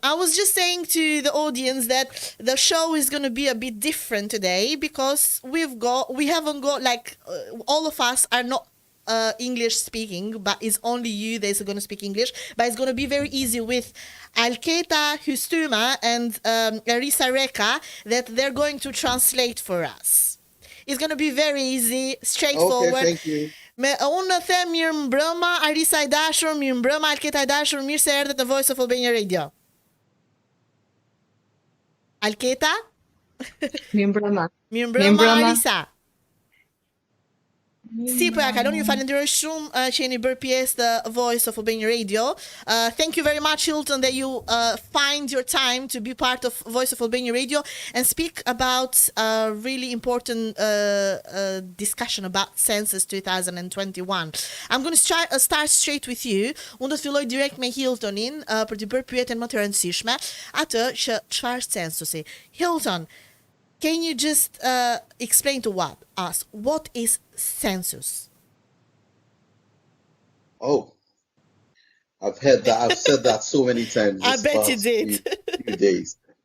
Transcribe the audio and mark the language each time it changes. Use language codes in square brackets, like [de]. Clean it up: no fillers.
[en] I was just saying to the audience that the show is going to be a bit different today because we haven't got like all of us are not English speaking, but it's only you that's going to speak English. But it's going to be very easy with Alketa, Hustuma, and Arisa Reka that they're going to translate for us. It's going to be very easy, straightforward. Okay, thank you. [sq] Me unë them mirë mbrëma Arisa i dashur, mirë mbrëma Alketa i dashur, mirë se erdhët në Voiceofalbaniaradio. Alketa? Mirë mbrëma. Mirë mbrëma Arisa. Si, po ja kalon, ju falenderoj shumë që jeni bërë pjesë të Voiceofalbaniaradio. [en] Thank you very much, Hilton, that you find your time to be part of Voiceofalbaniaradio and speak about a really important discussion about Census 2021. I'm going to start straight with you. [sq] Unë do të filloj direkt me Hiltonin për të bërë pyetjen më të rëndësishme, atë që çfarë censusi. [en] Hilton, can you just explain to us what is census? Oh, I've heard that. I've said that so many times. I bet you did. Few days.